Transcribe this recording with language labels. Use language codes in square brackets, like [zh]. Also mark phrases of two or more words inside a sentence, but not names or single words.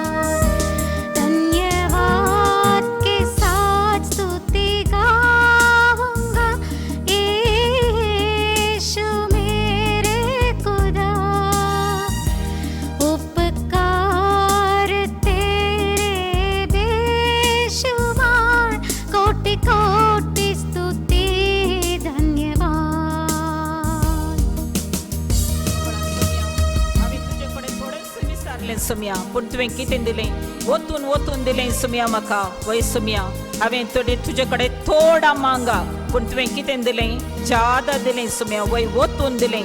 [hi] धन्यवाद के साथ स्तुति गाऊंगा यीशु मेरे खुदा. उपकार तेरे बेशुमार, कोटि कोटि स्तुति धन्यवाद. [kok] आमी तुजे कडेन थोडेंच विचारलें सोम्या, पूण तुवें कितें दिलें? वतून वतून दिलें सोम्या म्हाका. वय सोम्या, हांवें तुजे कडेन थोडा मांगा, पूण तुवें कितें दिलें? ज्यादा दिलें सोम्या. वय वतून दिलें.